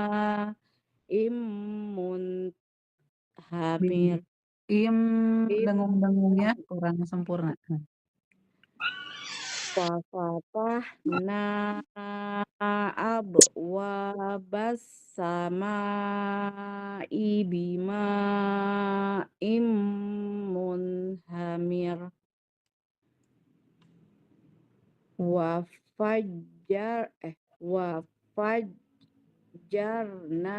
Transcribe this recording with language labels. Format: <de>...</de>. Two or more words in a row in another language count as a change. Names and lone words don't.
<ar>بم. منهمر. Im Im</ar> <id>dengung-dengungnya kurang sempurna.</id> <ar>ففتحنا أبواب السماء بماء منهمر. وفجرنا</ar>